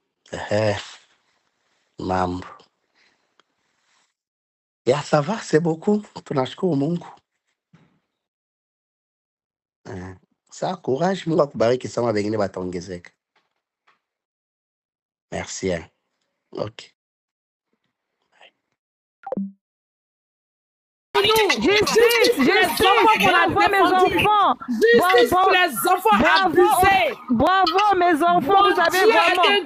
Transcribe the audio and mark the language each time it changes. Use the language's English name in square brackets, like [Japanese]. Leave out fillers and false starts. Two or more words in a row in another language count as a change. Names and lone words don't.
[Swahili] Mambo. Ya, [French] ça va, c'est beaucoup. [Swahili] Tunashukuru Mungu. [French] Sa courage, [Swahili] Mungu akubariki sana, wengine wataongezeka. [French] Merci. Ok. Justice, bravo mes enfants. Justice pour les enfants abusés. Bravo mes enfants, vous avez vraiment...